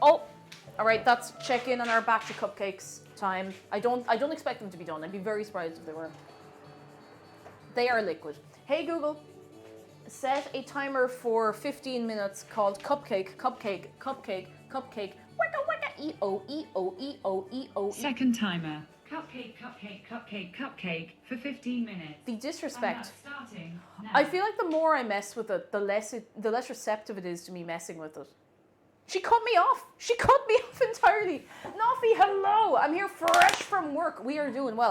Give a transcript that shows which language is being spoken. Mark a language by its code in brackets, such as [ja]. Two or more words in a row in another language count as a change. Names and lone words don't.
[en] Oh, all right. That's check in on our batch of cupcakes time. I don't expect them to be done. I'd be very surprised if they were. They are liquid. Hey Google, set a timer for 15 minutes called cupcake, cupcake, cupcake, cupcake. Wicka wicka e-o, e-o, e-o, e-o. Second timer. Cupcake, cupcake, cupcake, cupcake for 15 minutes. The disrespect. Starting now. I feel like the more I mess with it, the less receptive it is to me messing with it. She cut me off. She cut me off entirely. Noffy, hello. I'm here fresh from work. We are doing well.